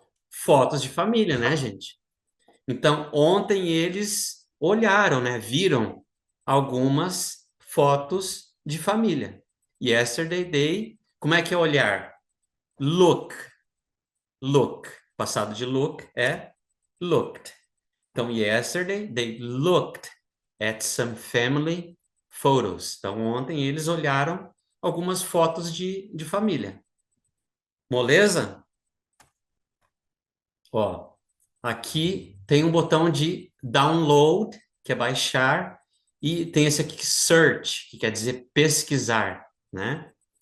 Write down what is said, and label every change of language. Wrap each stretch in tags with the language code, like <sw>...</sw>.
<pt>Fotos de família, né, gente? Então, ontem eles olharam, né? Viram algumas fotos de família.</pt> <en>Yesterday, they,</en> <pt>como é que é olhar? Look. Look. Passado de look é looked. Então,</pt> <en>yesterday, they looked at some family photos.</en> <pt>Então, ontem eles olharam algumas fotos de família. Moleza? Ó, aqui tem um botão de download, que é baixar, e tem esse aqui, search, que quer dizer pesquisar, né?</pt>